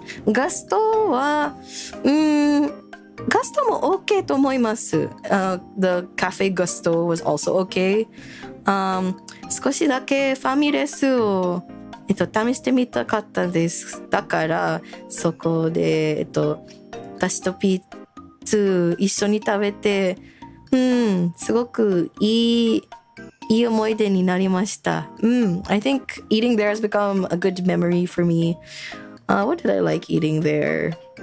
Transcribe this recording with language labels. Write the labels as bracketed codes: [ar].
[ja] ガストは、ガストも OK と思います。 [en] The Cafe Gusto was also OK. [ja] 少しだけファミレスを、試してみたかったです。だからそこで、私と P2 一緒に食べてすごくいい思い出になりました。 [en] I think eating there has become a good memory for me. What did I like eating there?